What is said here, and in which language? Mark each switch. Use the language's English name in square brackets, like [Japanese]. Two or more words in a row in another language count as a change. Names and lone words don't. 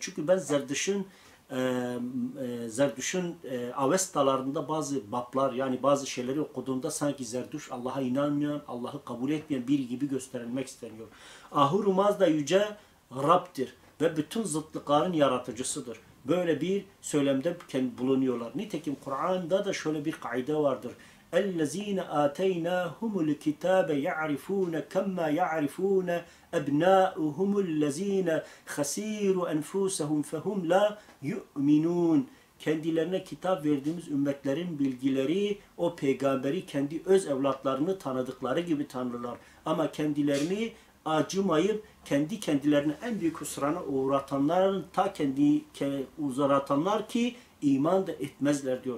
[Turkish] Çünkü ben Zerdüş'ün Avestalarında bazı bablar, yani bazı şeyleri okuduğumda sanki Zerdüş Allah'a inanmayan, Allah'ı kabul etmeyen biri gibi gösterilmek isteniyor. Ahurumaz da yüce Rab'dir ve bütün zıtlıkların yaratıcısıdır. Böyle bir söylemde bulunuyorlar. Nitekim Kur'an'da da şöyle bir kaide vardır. [Arabic] اَلَّذ۪ينَ آتَيْنَاهُمُ الْكِتَابَ يَعْرِفُونَ كَمَّا يَعْرِفُونَ اَبْنَاءُهُمُ الَّذ۪ينَ خَس۪يرُ اَنْفُسَهُمْ فَهُمْ لَا يُؤْمِنُونَ. [Turkish] Kendilerine kitap verdiğimiz ümmetlerin bilgileri o peygamberi kendi öz evlatlarını tanıdıkları gibi tanırlar. Ama kendilerini acımayıp kendi kendilerine en büyük husrana uğratanların ta kendi uğratanlar ki iman da etmezler diyor.